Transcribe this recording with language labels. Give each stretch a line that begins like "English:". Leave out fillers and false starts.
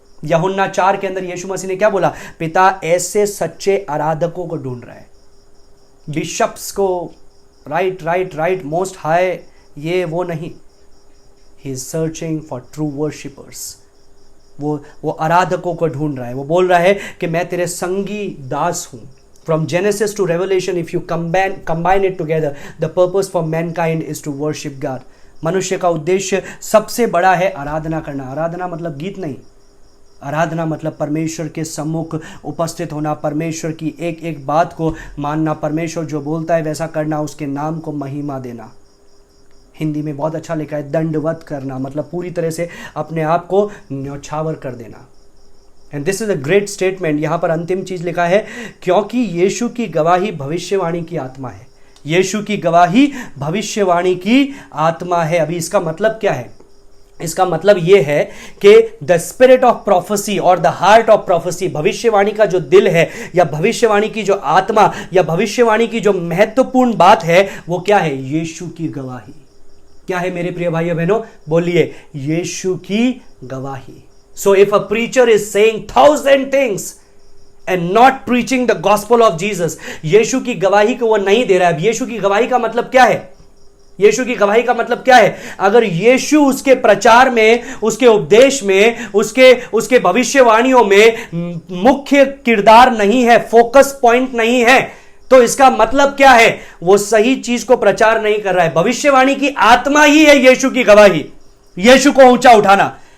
Hindi: यूहन्ना 4 के अंदर यीशु मसीह ने क्या बोला? पिता ऐसे सच्चे आराधकों को ढूंढ रहा है।
English: bishops को right most high
Hindi: ये वो नहीं,
English: He is searching for true worshippers.
Hindi: वो आराधकों को ढूंढ रहा है। वो बोल रहा है कि मैं तेरे संगी दास हूं।
English: From Genesis to Revelation, if you combine it together, the purpose for mankind is to worship God.
Hindi: मनुष्य का उद्देश्य सबसे बड़ा है आराधना करना। आराधना मतलब गीत नहीं, आराधना मतलब परमेश्वर के सम्मुख उपस्थित होना, परमेश्वर की एक एक बात को मानना, परमेश्वर जो बोलता है वैसा करना, उसके नाम को महिमा देना। हिंदी में बहुत अच्छा लिखा है, दंडवत करना मतलब पूरी तरह से अपने आप को न्यौछावर कर देना।
English: And this is a great statement.
Hindi: यहां पर अंतिम चीज लिखा है, क्योंकि यीशु की गवाही भविष्यवाणी की आत्मा है। यीशु की गवाही भविष्यवाणी की आत्मा है। अभी इसका मतलब क्या है? इसका मतलब यह है कि
English: the spirit of prophecy
Hindi: और
English: the heart of prophecy,
Hindi: भविष्यवाणी का जो दिल है या भविष्यवाणी की जो आत्मा या भविष्यवाणी की जो महत्वपूर्ण बात है, वो क्या है? यीशु की गवाही। क्या है मेरे प्रिय भाइयों बहनों? बोलिए, यीशु की गवाही।
English: So if a preacher is saying 1,000 things and not preaching the gospel of Jesus,
Hindi: यीशु की गवाही को वो नहीं दे रहा है। यीशु की गवाही का मतलब क्या है? यीशु की गवाही का मतलब क्या है? अगर यीशु उसके प्रचार में, उसके उपदेश में, उसके भविष्यवाणियों में मुख्य किरदार नहीं है, फोकस पॉइंट नहीं है, तो इसका मतलब क्या है? वो सही चीज को प्रचार नहीं कर रहा है। भविष्यवाणी की आत्मा ही है यीशु की गवाही, यीशु को ऊंचा उठाना।